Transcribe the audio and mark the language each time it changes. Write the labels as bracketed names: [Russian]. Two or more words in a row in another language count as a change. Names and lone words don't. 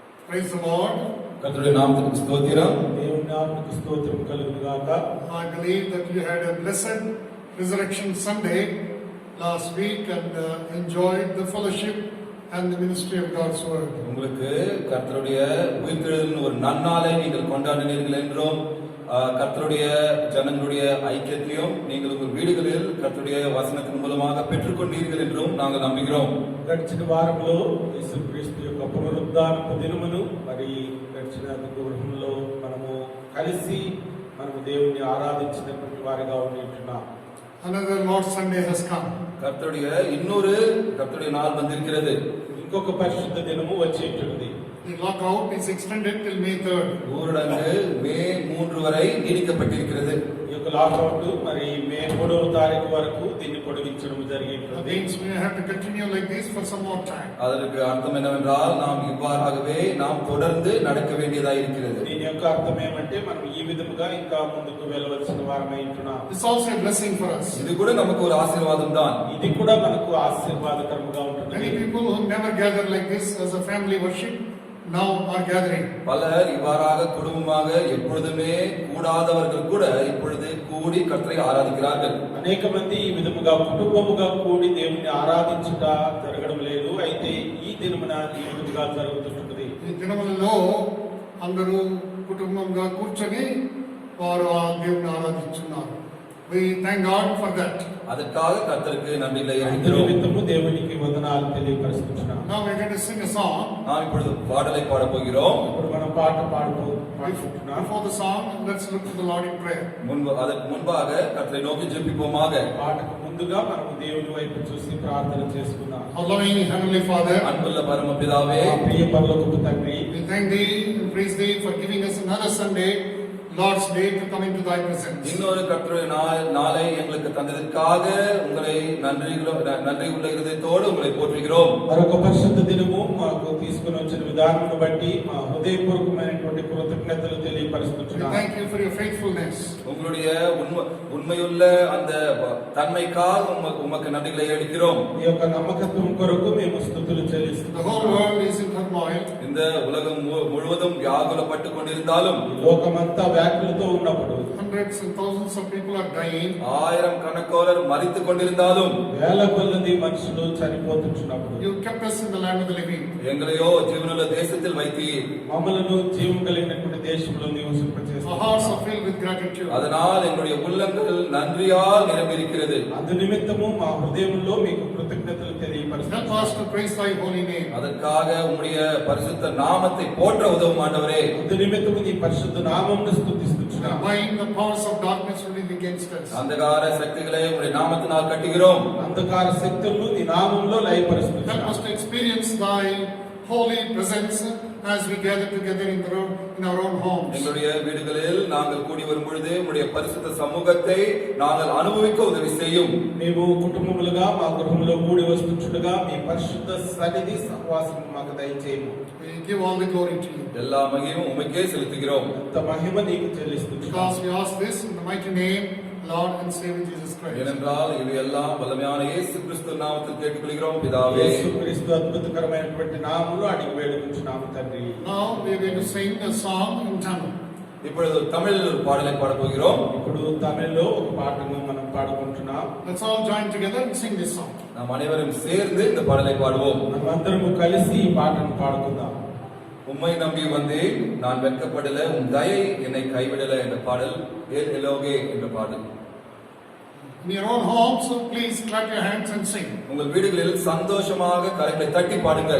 [English] Praise the Lord. [Tamil] கர்த்தருடைய நாமத்துக்கு ஸ்தோத்திரம். [Telugu] దేవుని నామమునకు స్తోత్రం కలుగును గాక. [English] I believe that you had a blessed Resurrection Sunday last week and enjoyed the fellowship and the ministry of God's word. [Tamil] உங்களுக்கு கர்த்தருடைய உயிர்த்தெழுதலின் ஒரு நன்னாளை நீங்கள் கொண்டாடினீர்கள் என்றும் கர்த்தருடைய ஜனங்களுடைய ஐக்கியத்தையும் நீங்கள் உங்கள் வீடுகளில் கர்த்தருடைய வசனத்தின் மூலமாக பெற்றுக்கொண்டீர்கள் என்றும் நாங்கள் நம்புகிறோம். [Telugu] గడిచిన వారంలో యేసుక్రీస్తు యొక్క పునరుద్ధానపు దినమును మరి గడిచిన గృహంలో మనము కలిసి మనము దేవుని ఆరాధించినటువంటి వారిగా ఉంటున్నాం. [English] Another Lord's Sunday has come. [Tamil] கர்த்தருடைய இன்னொரு கர்த்தருடைய நாள் வந்திருக்கிறது. [Telugu] ఇంకొక పరిశుద్ధ దినము వచ్చి ఉంటుంది. [English] The lockout is extended till May 3rd. [Tamil] ஊரடங்கு மே 3 வரை நீடிக்கப்பட்டிருக்கிறது. [Telugu] ఈ యొక్క లాకౌట్ మరి మే 3వ తారీఖు వరకు దీన్ని పొడిగించడం జరిగింది. [English] Means we have to continue like this for some more time. [Tamil] அதற்கு அர்த்தம் என்னவென்றால் நாம் இவ்வாறாகவே நாம் தொடர்ந்து நடக்க வேண்டியதாக இருக்கிறது. [Telugu] దీని యొక్క అర్థం ఏమంటే మనం ఈ విధముగా ఇంకా ముందుకు వెళ్ళవలసిన వారమై ఉంటున్నాం. [English] It's also a blessing for us. [Tamil] இது கூட நமக்கு ஒரு ஆசீர்வாதம் தான். [Telugu] ఇది కూడా మనకు ఆశీర్వాదకరంగా ఉంటుంది. [English] Many people who never gather like this as a family worship now are gathering. [Tamil] பலர் இவ்வாறாக குடும்பமாக எப்பொழுதுமே கூடாதவர்கள் கூட இப்பொழுது கூடி கர்த்தரை ஆராதிக்கிறார்கள். [Telugu] అనేక మంది ఈ విధముగా కుటుంబముగా కూడి దేవుని ఆరాధించుట జరగడం లేదు. అయితే ఈ దినమున ఈ విధముగా జరుగుతుంటుంది. ఈ దినములలో అందరూ కుటుంబంగా కూర్చొని వారు ఆ దేవుని ఆరాధిస్తున్నారు. [English] We thank God for that. [Tamil] அதற்காக கர்த்தருக்கு நன்றிகளை [Telugu] ఇందులో [Tamil] அறிவிக்கிறோம். [Telugu] నిమిత్తము దేవునికి వందనాలు తెలియపరుస్తున్నాం. [English] Now we are going to sing a song. [Tamil] நாம் இப்பொழுது பாடலை பாட போகிறோம். [Telugu] ఇప్పుడు మనం పాడుకుంటున్నాం. [English] Before the song, let's look to the Lord in prayer. [Tamil] அதற்கு முன்பாக கர்த்தரை நோக்கி ஜெபிப்போமாக. [Telugu] పాటకు ముందుగా మనము దేవుని వైపు చూసి ప్రార్థన చేసుకుందాం. [English] Our loving Heavenly Father, [Tamil] அன்புள்ள பரமபிதாவே, [Telugu] మా ప్రియ పరలోకపు తండ్రి, [English] we thank Thee and praise Thee for giving us another Sunday, Lord's Day, to come into Thy presence. [Tamil] இன்னொரு கர்த்தருடைய நாளை எங்களுக்கு தந்ததற்காக உங்களை நன்றி உள்ள இருதயத்தோடு உங்களை போற்றுகிறோம். [Telugu] మరొక పరిశుద్ధ దినము మాకు తీసుకుని వచ్చిన విధానమును బట్టి మా హృదయపూర్వకమైనటువంటి కృతజ్ఞతలు [English] We [Telugu] తెలియపరుస్తున్నాం. [English] thank You for Your faithfulness. [Tamil] உங்களுடைய உண்மையுள்ள அந்த தன்மைக்காக உமக்கு நன்றிகளை அளிக்கிறோம். [Telugu] ఈ యొక్క నమ్మకత్వం కొరకు మేము స్తుతులు చెల్లిస్తున్నాం. [English] The whole world is in turmoil. [Tamil] இந்த உலகம் முழுவதும் வியாகுலப்பட்டு கொண்டிருந்தாலும், [Telugu] ఈ లోకమంతా వ్యాకులతో ఉన్నప్పుడు, [English] Hundreds and thousands of people are dying. [Tamil] ஆயிரம் கணக்கோலர் மரித்துக் கொண்டிருந்தாலும், [Telugu] వేల కొలది మనుషులు చనిపోతున్నప్పుడు, [English] You kept us in the land of the living. [Tamil] எங்களையோ ஜீவனுள்ள தேசத்தில் வைத்தீர். [Telugu] మమ్మలను జీవం కలిగినటువంటి దేశంలో [English] Our [Telugu] నివసింపజేస్తున్నారు. [English] hearts are filled with gratitude. [Tamil] அதனால் எங்களுடைய உள்ளங்கள் நன்றியால் நிரம்பியிருக்கிறது. [Telugu] అందు నిమిత్తము మా హృదయంలో మీకు కృతజ్ఞతలు [English] Help [Telugu] తెలియపరుస్తున్నాం. [English] us to praise Thy holy name. [Tamil] அதற்காக உம்முடைய பரிசுத்த நாமத்தை போற்ற உதவும் ஆண்டவரே. [Telugu] అందు నిమిత్తము నీ పరిశుద్ధ నామమును స్తుతిస్తున్నాం. [English] Bind the powers of darkness running against us. [Tamil] அந்தகார சக்திகளை உம்முடைய நாமத்தினால் கட்டுகிறோம். [Telugu] అంధకార శక్తులను నీ నామములో [English] Help [Telugu] లయపరుస్తున్నాం. [English] us to experience Thy holy presence as we gather together in our own homes. [Tamil] எங்களுடைய வீடுகளில் நாங்கள் கூடி வரும் பொழுது உம்முடைய பரிசுத்த சமூகத்தை நாங்கள் அனுபவிக்க உதவி செய்யும். [Telugu] మేము కుటుంబములుగా మా గృహంలో కూడి వస్తుండగా మీ పరిశుద్ధ సన్నిధి సహవాసం మాకు దయచేయము. [English] We give all the glory to You. [Tamil] எல்லா மகிமையும் உமக்கே செலுத்துகிறோம். [Telugu] అంత మహిమ నీకు చెల్లిస్తున్నాం. [English] Because we ask this in the mighty name, Lord and Savior Jesus Christ. [Tamil] ஏனென்றால் இவை எல்லாம் வல்லமையான இயேசு கிறிஸ்து நாமத்தில் கேட்டுக்கொள்கிறோம் பிதாவே. [Telugu] యేసుక్రీస్తు అద్భుతకరమైనటువంటి నామములో అడిగి వేడుకుంటున్నాము తండ్రి. [English] Now we are going to sing a song in Tamil. [Tamil] இப்பொழுது தமிழில் ஒரு பாடலை பாட போகிறோம். [Telugu] ఇప్పుడు తమిళ్లో ఒక పాటను మనం పాడుకుంటున్నాం. [English] Let's all join together and sing this song. [Tamil] நாம் அனைவரும் சேர்ந்து இந்த பாடலை பாடுவோம். [Telugu] మనమందరము కలిసి ఈ పాటను పాడుకుందాం. [Tamil] உம்மை நம்பி வந்தேன் நான் வெட்கப்படல, உம் தயை என்னை கைவிடல என்ற பாடல் ஏல் எலோகே என்ற பாடல். [English] In your own homes, please clap your hands and sing. [Tamil] உங்கள் வீடுகளில் சந்தோஷமாக கரங்களை தட்டி பாடுங்கள்.